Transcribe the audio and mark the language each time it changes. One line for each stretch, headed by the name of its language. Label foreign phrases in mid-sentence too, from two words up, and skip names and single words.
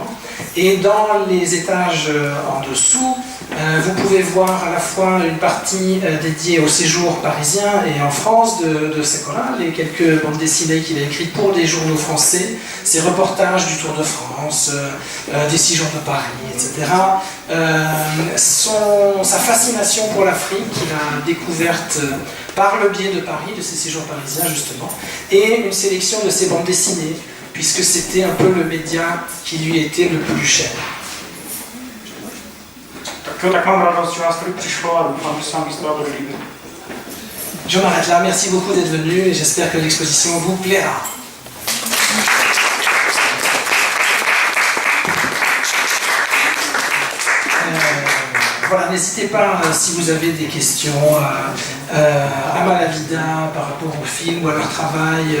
French: Et dans les étages en dessous, vous pouvez voir à la fois une partie dédiée au séjour parisien et en France de Sekora, les quelques bandes dessinées qu'il a écrites pour des journaux français, ses reportages du Tour de France, des 6 jours de Paris, etc. Sa fascination pour l'Afrique qu'il a découverte par le biais de Paris, de ses séjours parisiens justement, et une sélection de ses bandes dessinées, puisque c'était un peu le média qui lui était le plus cher.
Czech: Tak mám radost, že vás tady přišlo a doufám, že se vám výstava bude líbit.
French: Je m'arrête là, merci beaucoup d'être venu et j'espère que l'exposition vous plaira. Voilà, n'hésitez pas, si vous avez des questions à Malavida par rapport au film ou à leur travail.